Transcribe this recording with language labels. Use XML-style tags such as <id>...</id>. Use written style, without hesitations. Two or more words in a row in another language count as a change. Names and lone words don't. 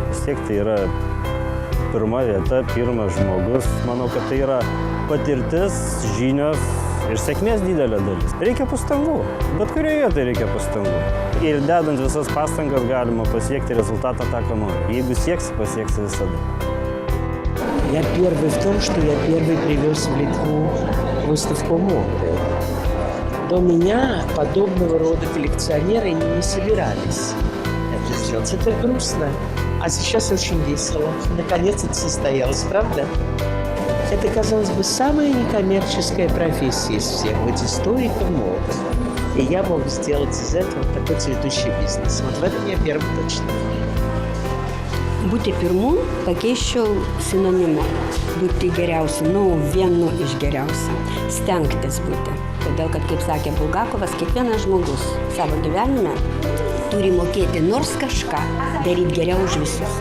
<lt>Vis tiek tai yra pirma vieta, pirmas žmogus. Manau, kad tai yra patirtis, žinios ir sėkmės didelė dalis. Reikia pastangų, bet kurioje vietoje reikia pastangų. Ir dedant visas pastangas galima pasiekti результата tą, ką nori. Jeigu sieksi, pasieksi visada.</lt> <ru>Я первый в том, что я первый привез в Литву выставку моды. До меня подобного рода коллекционеры не собирались это сделать. Это грустно, а сейчас очень весело. Наконец это состоялось, правда? Это, казалось бы, самая некоммерческая профессия из всех, быть историком моды. И я мог сделать из этого такой цветущий бизнес. Вот в этом я первый точно.</ru> <lt>Būti pirmu pakeičiau sinonimu. Būti geriausiu, vienu iš geriausių. Stengtis būti. Todėl, kad, kaip sakė Bulgakovas, kiekvienas žmogus savo gyvenime turi mokėti nors kažką, daryti geriau už visus.</lt>